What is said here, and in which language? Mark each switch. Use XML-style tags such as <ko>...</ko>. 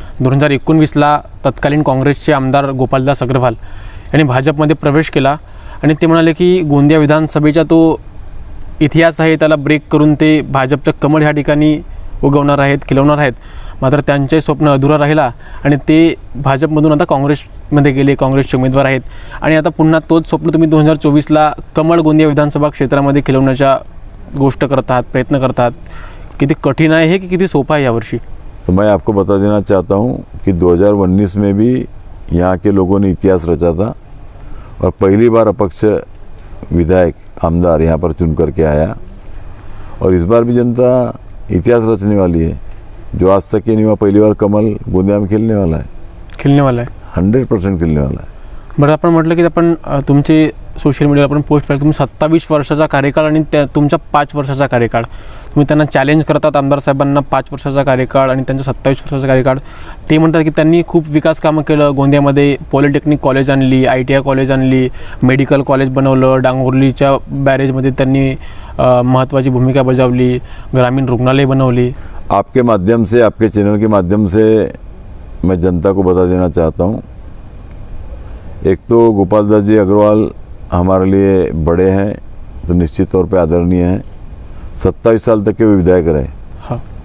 <mr>2019ला तत्कालीन काँग्रेसचे आमदार गोपालदास अग्रवाल यांनी भाजपमध्ये प्रवेश केला आणि ते म्हणाले की गोंदिया विधानसभेचा तो इतिहास आहे त्याला ब्रेक करून ते भाजपचं कमळ ह्या ठिकाणी उगवणार आहेत, खिलवणार आहेत. मात्र त्यांचे स्वप्न अधुरा राहिला आणि ते भाजपमधून आता काँग्रेसमध्ये गेले, काँग्रेसचे उमेदवार आहेत आणि आता पुन्हा तोच स्वप्न तुम्ही 2024ला कमळ गोंदिया विधानसभा क्षेत्रामध्ये खिलवण्याच्या गोष्ट करतात, प्रयत्न करतात. किती कठीण आहे हे की किती सोपा है यावर्षी?</mr> <hi>तो मैं आपको बता देना चाहता हूँ कि 2019 में भी यहाँ के लोगों ने इतिहास रचा था और पहली बार अपक्ष विधायक आमदार यहाँ पर चुन करके आया और इस बार भी जनता इतिहास रचने वाली है. जो आज तक के नहीं हुआ, पहली बार कमल गोंदिया में खिलने वाला है. 100% खिलने वाला है.</hi> <mr>बरं, आपण म्हटलं की आपण तुमचे सोशल मीडियावर आपण पोस्ट पाहिलं, तुम्ही 27 वर्षाचा कार्यकाळ आणि त्या तुमचा 5 वर्षाचा कार्यकाळ, तुम्ही त्यांना चॅलेंज करतात आमदार साहेबांना 5 वर्षाचा कार्यकाळ आणि त्यांचा 27 वर्षाचा कार्यकाळ. ते म्हणतात की त्यांनी खूप विकास कामं केलं गोंदियामध्ये, पॉलिटेक्निक कॉलेज आणली, ITI कॉलेज आणली, मेडिकल कॉलेज बनवलं, डांगोरलीच्या बॅरेजमध्ये त्यांनी महत्त्वाची भूमिका बजावली, ग्रामीण रुग्णालय बनवली.</mr> <hi>आपके माध्यम से, आपके चैनल के माध्यम से मैं जनता को बता देना चाहता हूँ, एक तो गोपालदास जी अग्रवाल हमारे लिए बड़े हैं तो निश्चित तौर पे आदरणीय हैं. 27 साल तक के वे विधायक रहे. हाँ.</hi>